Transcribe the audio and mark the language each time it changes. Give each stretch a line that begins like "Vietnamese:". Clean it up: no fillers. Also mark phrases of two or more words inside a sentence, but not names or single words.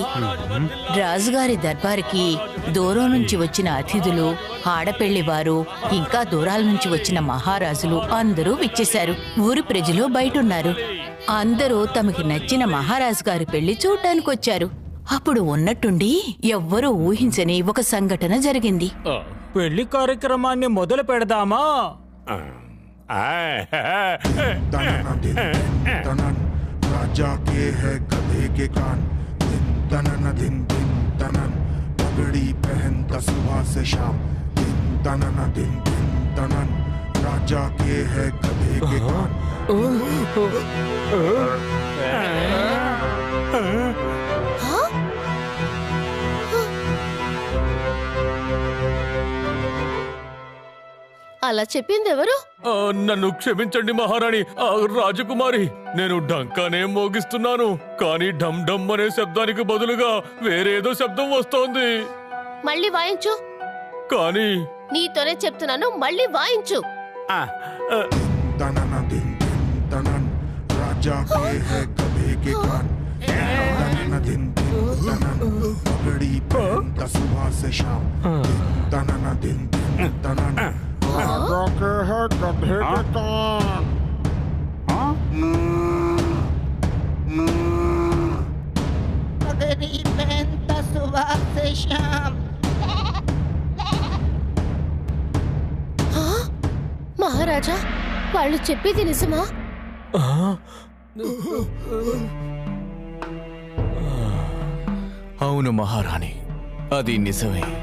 Telugu: రాజుగారి దర్బారుకి దూరం నుంచి వచ్చిన అతిథులు, ఆడపెళ్లివారు, ఇంకా దూరాల నుంచి వచ్చిన మహారాజులు అందరూ విచ్చేశారు. ఊరి ప్రజలు బయటున్నారు. అందరూ తమకి నచ్చిన మహారాజు గారి పెళ్లి చూడ్డానికొచ్చారు. అప్పుడు ఉన్నట్టుండి ఎవ్వరూ ఊహించని ఒక సంఘటన జరిగింది. పెళ్లి కార్యక్రమాన్ని మొదలు పెడదామా?
Hindi: राजा के है गधे के कान, दिन तनन दिन दिन तनन, पगड़ी पहनता सुबह से शाम, दिन तनन दिन दिन तनन, राजा के है गधे के कान।
Telugu: అలా చెప్పింది ఎవరు? నన్ను క్షమించండి మహారాణి. రాజకుమారి, నేను డంకానే మోగిస్తున్నాను, కానీ ఢమ్ ఢమ్ అనే శబ్దానికి బదులుగా వేరేదో శబ్దం వస్తోంది. మళ్ళీ వాయించు. కానీ నీతోనే చెప్తున్నాను, మళ్ళీ వాయించు.
Hindi: तनन दिन दिन तनन, राजा के है गधे के कान, तनन दिन दिन तनन, पगड़ी पहनता सुबह से शाम, तनन दिन दिन तनन, राजा के है गधे के कान। पगड़ी पहनता सुबह से शाम।
Telugu: మహారాజా, వాళ్ళు చెప్పేది నిజమా? అవును మహారాణి, అది నిజమే.